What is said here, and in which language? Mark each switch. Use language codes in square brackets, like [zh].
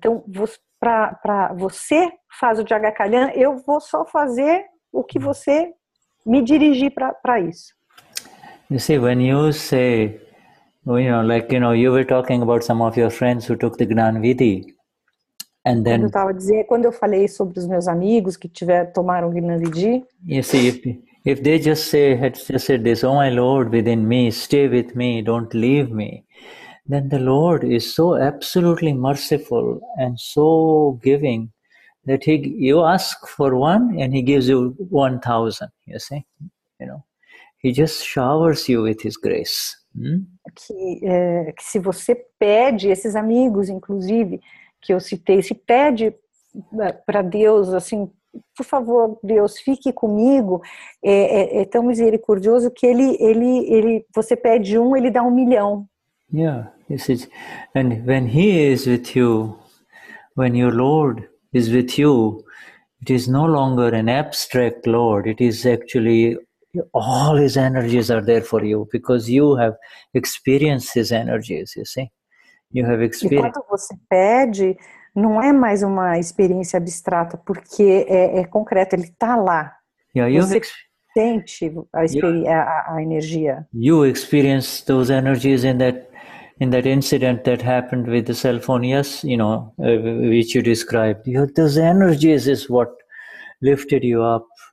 [pt] Então, para você faz o Jaga Kalyan, eu vou só fazer o que você me dirigir para isso. [en] You see, when you say, you were talking about some of your friends who took the Gnani Vidhi, and then... [pt] Quando eu falei sobre os meus amigos que tomaram o Gnani Vidhi... [en] You see, if they had just said this, oh my Lord within me, stay with me, don't leave me, then the Lord is so absolutely merciful and so giving that you ask for one and He gives you 1,000, you see, He just showers you with His grace. [pt] que se você pede, esses amigos, inclusive, que eu citei, se pede para Deus, assim, por favor, Deus, fique comigo, é tão misericordioso que você pede um, ele dá 1 milhão. [en] Yeah, and when He is with you, when your Lord is with you, it is no longer an abstract Lord. It is actually all His energies are there for you because you have experienced His energies. You see, you have [pt] E [en] experienced. [pt] quando você pede, não é mais uma experiência abstrata, porque é concreto, ele está lá. [en] Yeah, [pt] Você sente a energia. [en] You experience those energies in that incident that happened with the cell phone. Yes, which you described. Those energies is what lifted you up